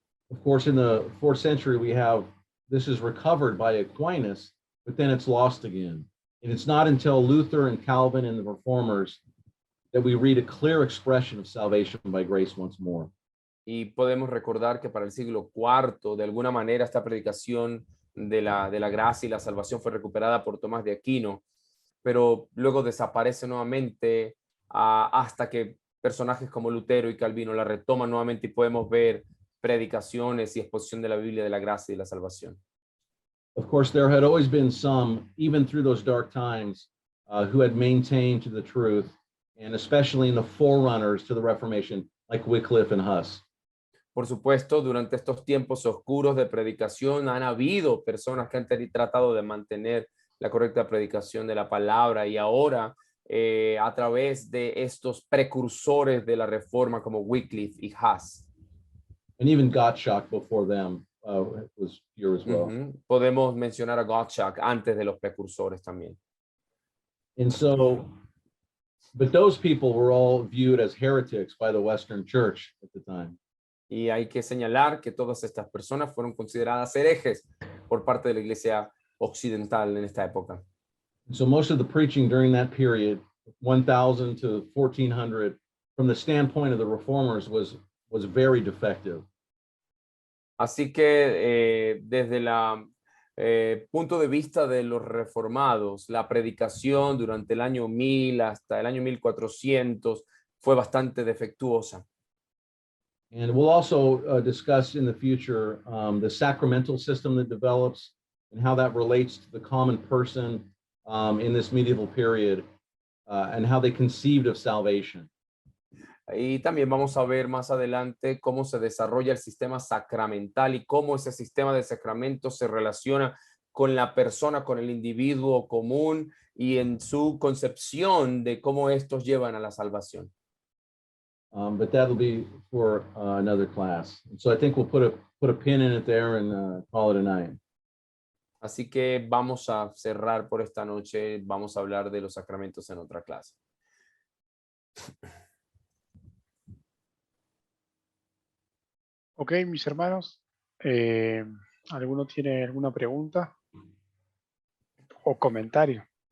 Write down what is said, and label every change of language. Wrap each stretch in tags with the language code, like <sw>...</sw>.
<en>Of course, in the 4th century, this is recovered by Aquinas, but then it's lost again. And it's not until Luther and Calvin and the Reformers that we read a clear expression of salvation by grace once more.</en> <es>Y podemos recordar que para el siglo IV, de alguna manera, esta predicación de la gracia y la salvación fue recuperada por Tomás de Aquino, pero luego desaparece nuevamente hasta que personajes como Lutero y Calvino la retoman nuevamente y podemos ver predicaciones y exposición de la Biblia de la gracia y la salvación.</es> <en>Of course, there had always been some, even through those dark times, who had maintained to the truth, and especially in the forerunners to the Reformation, like Wycliffe and Huss.</en> <es>Por supuesto, durante estos tiempos oscuros de predicación han habido personas que han tratado de mantener la correcta predicación de la palabra y ahora a través de estos precursores de la reforma como Wycliffe y Huss.</es> <en>And even Gottschalk before them was here as well.</en> <es>Podemos mencionar a Gottschalk antes de los precursores también.</es> <en>And so, but those people were all viewed as heretics by the Western Church at the time.</en> <es>Y hay que señalar que todas estas personas fueron consideradas herejes por parte de la iglesia occidental en esta época.</es> <en>And so most of the preaching during that period, 1000 to 1400, from the standpoint of the reformers was very defective.</en> <es>Así que desde el punto de vista de los reformados, la predicación durante el año 1000 hasta el año 1400 fue bastante defectuosa.</es> <en>And we'll also discuss in the future the sacramental system that develops and how that relates to the common person in this medieval period and how they conceived of salvation.</en> <es>Y también vamos a ver más adelante cómo se desarrolla el sistema sacramental y cómo ese sistema de sacramentos se relaciona con la persona, con el individuo común y en su concepción de cómo estos llevan a la salvación.</es> <en>But that'll be for another class. So I think we'll put a pin in it there and call it a night.</en> <es>Así que vamos a cerrar por esta noche. Vamos a hablar de los sacramentos en otra clase. Ok, mis hermanos. ¿Alguno tiene alguna pregunta o comentario?</es>